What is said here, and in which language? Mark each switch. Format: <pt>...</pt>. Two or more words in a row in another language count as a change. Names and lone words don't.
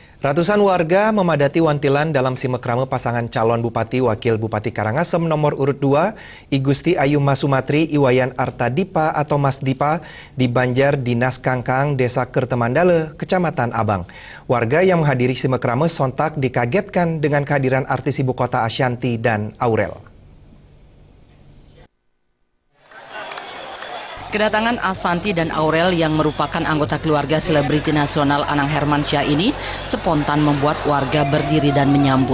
<id>Ratusan warga memadati wantilan dalam simekrame pasangan calon Bupati Wakil Bupati Karangasem nomor urut 2, I Gusti Ayu Masumatri Iwayan Artadipa atau Mas Dipa di Banjar Dinas Kangkang, Desa Kertemandale, Kecamatan Abang. Warga yang menghadiri simekrame sontak dikagetkan dengan kehadiran artis ibu kota Ashanty dan Aurel. Kedatangan Ashanty dan Aurel yang merupakan anggota keluarga selebriti nasional Anang Hermansyah ini spontan membuat warga berdiri dan menyambut.</id>